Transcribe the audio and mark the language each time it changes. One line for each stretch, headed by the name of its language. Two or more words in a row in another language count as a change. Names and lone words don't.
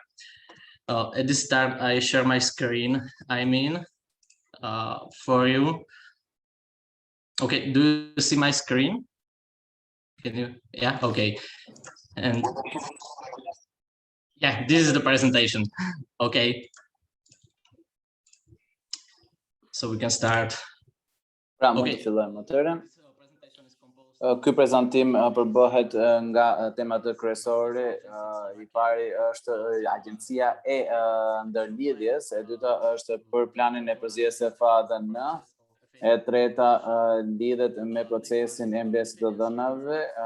English: At this start, I share my screen, for you. Okay, do you see my screen? Can you? Yeah, okay. And yeah, this is the presentation. Okay. So we can start.
Albanian: Pra, mund të fillojmë atëherë. Ky prezantim përbëhet nga temat kryesore. I pari është agjencia e ndërlidhjes, e dyta është për planin e përzierjes së FADN, e treta lidhet me procesin e mbledhjes të dhënave.